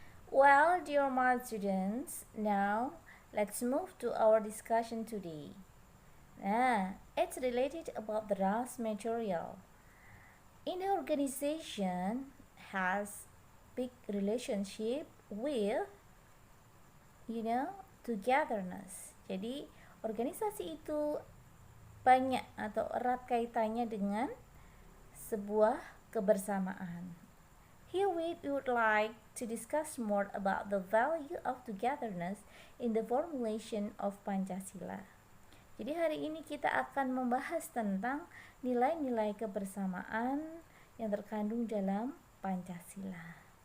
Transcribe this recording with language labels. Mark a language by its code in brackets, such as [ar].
[en] Well, dear math students, now let's move to our discussion today. It's related about the last material. In the organization has big relationship with togetherness. [id] Jadi organisasi itu banyak atau erat kaitannya dengan sebuah kebersamaan. [en] Here we would like to discuss more about the value of togetherness in the formulation of Pancasila. [id] Jadi hari ini kita akan membahas tentang nilai-nilai kebersamaan yang terkandung dalam Pancasila.